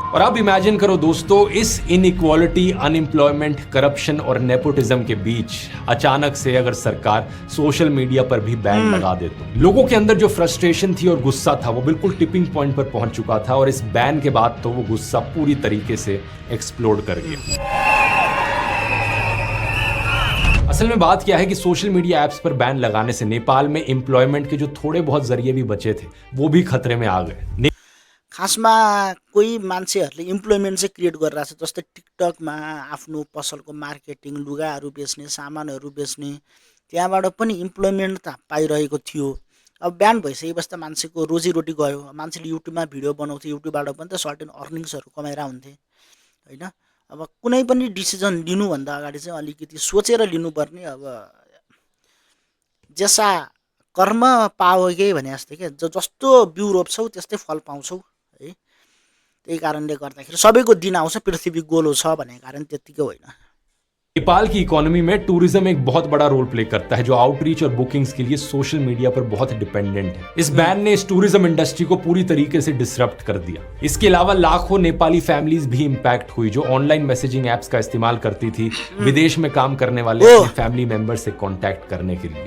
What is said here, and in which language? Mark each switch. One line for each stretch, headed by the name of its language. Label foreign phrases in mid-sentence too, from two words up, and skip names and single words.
Hindi: और अब इमेजिन करो दोस्तों, इस इनइक्वालिटी, अनएम्प्लॉयमेंट, करप्शन और नेपोटिज्म के बीच अचानक से अगर सरकार सोशल मीडिया पर भी बैन लगा दे, तो लोगों के अंदर जो फ्रस्ट्रेशन थी और गुस्सा था वो बिल्कुल
English: tipping point
Hindi: पर पहुंच चुका था और इस बैन के बाद तो वो गुस्सा पूरी तरीके से एक्सप्लोड कर गया। असल में बात क्या है कि
English: social media apps
Hindi: पर बैन लगाने से नेपाल में एम्प्लॉयमेंट के जो थोड़े बहुत जरिए भी बचे थे वो भी खतरे में आ गए।
Nepali: खासमा कोही मान्छेहरूले इम्प्लोइमेन्ट चाहिँ क्रिएट गरिरहेको छ, जस्तै टिकटकमा आफ्नो पसलको मार्केटिङ, लुगाहरू बेच्ने, सामानहरू बेच्ने, त्यहाँबाट पनि इम्प्लोइमेन्ट त पाइरहेको थियो। अब ब्यान भइसकेपछि त मान्छेको रोजीरोटी गयो। मान्छेले युट्युबमा भिडियो बनाउँथे, युट्युबबाट पनि त
English: certain earnings
Nepali: कमाएर हुन्थे होइन। अब कुनै पनि डिसिजन लिनुभन्दा अगाडि चाहिँ अलिकति सोचेर लिनुपर्ने। अब
Hindi: जसा कर्म पाओगे
Nepali: भने जस्तै क्या, जस्तो बिउ रोप्छौ त्यस्तै फल पाउँछौ है। त्यही कारणले गर्दाखेरि सबैको दिन आउँछ, पृथ्वी गोलो छ भन्ने कारण त्यत्तिकै होइन।
Hindi: नेपाल की इकोनॉमी में टूरिज्म एक बहुत बड़ा
English: role play
Hindi: करता है, जो आउटरीच और बुकिंग्स के लिए
English: social media
Hindi: पर बहुत डिपेंडेंट है। इस बैन ने इस
English: tourism industry
Hindi: को पूरी तरीके से डिसरप्ट कर दिया। इसके अलावा लाखों नेपाली फैमिलीज भी इंपैक्ट हुई, जो
English: online messaging apps
Hindi: का इस्तेमाल करती थी विदेश में काम करने वाले अपने
English: family member
Hindi: से कांटेक्ट करने के लिए।